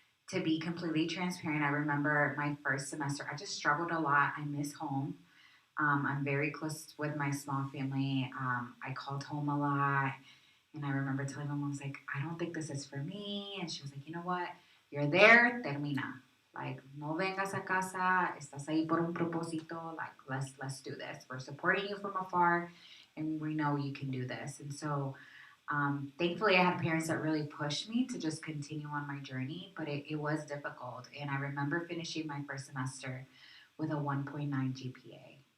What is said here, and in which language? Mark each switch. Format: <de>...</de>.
<en>To be completely transparent, I remember my first semester. I just struggled a lot. I miss home. I'm very close with my small family. I called home a lot, and I remember telling my mom, I was like, I don't think this is for me. And she was like, you know what? You're there,</en> <es>termina. Like, no vengas a casa, estás ahí por un propósito.</es> <en>Like, let's do this. We're supporting you from afar, and we know you can do this. And so, thankfully, I had parents that really pushed me to just continue on my journey, but it was difficult. And I remember finishing my first semester with a 1.9 GPA.</en>